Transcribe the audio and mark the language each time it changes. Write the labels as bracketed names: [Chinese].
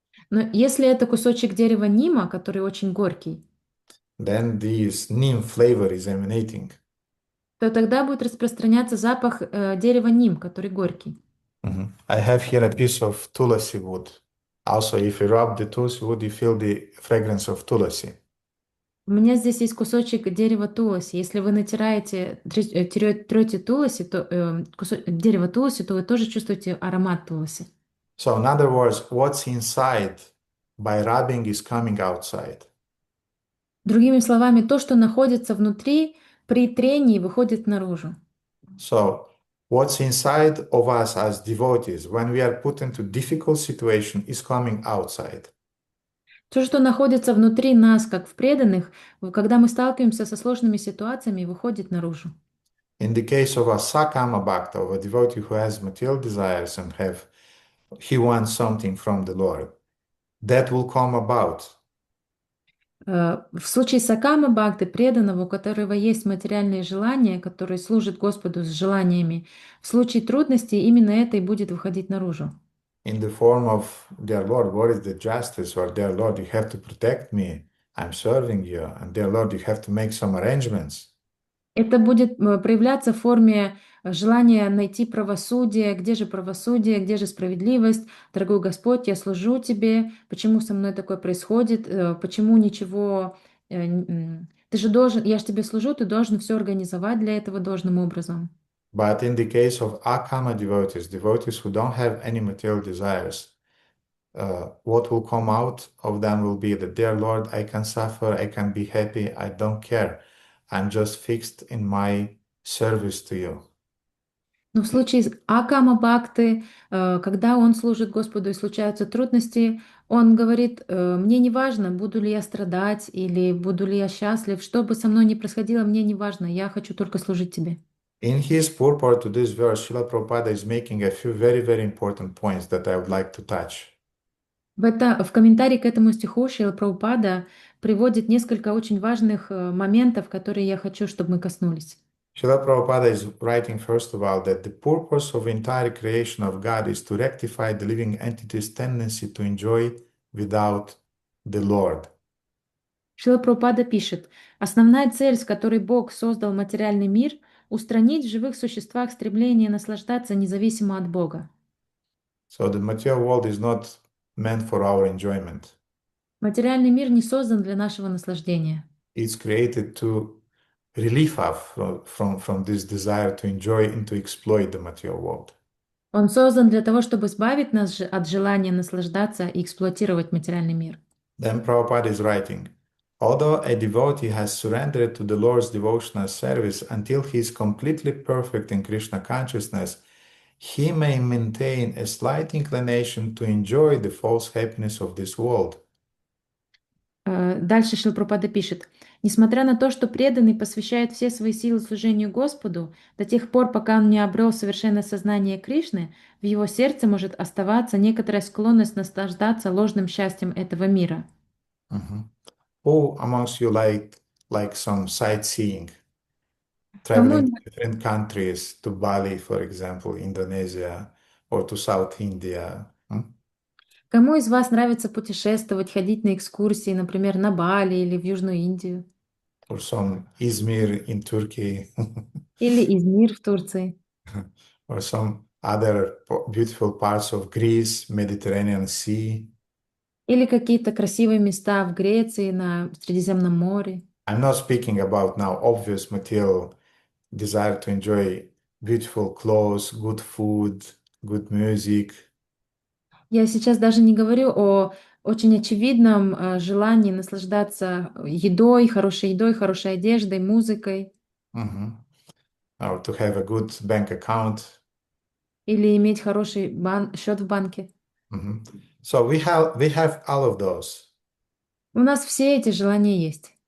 [Russian] Но если это кусочек дерева нима, который очень горький, [English] Then this neem flavor is emanating. [Russian] то тогда будет распространяться запах дерева ним, который горький. [English] I have here a piece of tulasi wood. Also, if you rub the tulasi wood, you feel the fragrance of tulasi. [Russian] У меня здесь есть кусочек дерева туласи. Если вы натираете, трете туласи, то дерево туласи, то вы тоже чувствуете аромат туласи. [English] So, in other words, what's inside by rubbing is coming outside. [Russian] Другими словами, то, что находится внутри, при трении выходит наружу. [English] So, what's inside of us as devotees, when we are put into difficult situation, is coming outside. [Russian] То, что находится внутри нас, как в преданных, когда мы сталкиваемся со сложными ситуациями, выходит наружу. [English] In the case of a akama-bhakti, of a devotee who has material desires and he wants something from the Lord, that will come about. [Russian] В случае с акама-бхакти, преданного, у которого есть материальные желания, который служит Господу с желаниями, в случае трудностей именно это и будет выходить наружу. [English] In the form of, "Dear Lord, what is the justice?" or "Dear Lord, you have to protect me. I'm serving you, and dear Lord, you have to make some arrangements. [Russian] Это будет проявляться в форме желания найти правосудие. Где же правосудие, где же справедливость? Дорогой Господь, я служу Тебе. Почему со мной такое происходит? Почему ничего... Ты же должен... Я же Тебе служу, ты должен все организовать для этого должным образом. [English] But in the case of akama devotees who don't have any material desires, what will come out of them will be that, dear Lord, I can suffer, I can be happy, I don't care. I'm just fixed in my service to you. [Russian] Но в случае с акама-бхакти, когда он служит Господу и случаются трудности, он говорит, мне не важно, буду ли я страдать или буду ли я счастлив, что бы со мной ни происходило, мне не важно, я хочу только служить Тебе. [English] In his purport to this verse, Srila Prabhupada is making a few very, very important points that I would like to touch. [Russian] В комментарии к этому стиху Шрила Прабхупада приводит несколько очень важных моментов, которые я хочу, чтобы мы коснулись. [English] Srila Prabhupada is writing, first of all, that the purpose of entire creation of God is to rectify the living entity's tendency to enjoy without the Lord. [Russian] Шрила Прабхупада пишет, основная цель, с которой Бог создал материальный мир, устранить в живых существах стремление наслаждаться независимо от Бога. [English] So the material world is not meant for our enjoyment. [Russian] Материальный мир не создан для нашего наслаждения. [English] It's created to relieve us from this desire to enjoy and to exploit the material world. [Russian] Он создан для того, чтобы избавить нас от желания наслаждаться и эксплуатировать материальный мир. [English] Then Prabhupada is writing, although a devotee has surrendered to the Lord's devotional service until he is completely perfect in Krishna consciousness, he may maintain a slight inclination to enjoy the false happiness of this world. [Russian] Дальше Шрила Прабхупада пишет, несмотря на то, что преданный посвящает все свои силы служению Господу, до тех пор, пока он не обрел совершенное сознание Кришны, в его сердце может оставаться некоторая склонность наслаждаться ложным счастьем этого мира. [English] Who amongst you like some sightseeing, [Russian] Кому, [English] traveling to different countries, to Bali, for example, Indonesia, or to South India? [Russian] кому из вас нравится путешествовать, ходить на экскурсии, например, на Бали или в Южную Индию? [English] Or some Izmir in Turkey, [Russian] Или Измир в Турции? [English] or some other beautiful parts of Greece, Mediterranean Sea? [Russian] Или какие-то красивые места в Греции, на Средиземном море? [English] I'm not speaking about now obvious material desire to enjoy beautiful clothes, good food, good music. [Russian] Я сейчас даже не говорю о очень очевидном желании наслаждаться едой, хорошей одеждой, музыкой Mhm. [English] Or to have a good bank account. [Russian] или иметь хороший счет в банке. [English] Mhm. So we have all of those, [Russian] У нас все эти желания есть.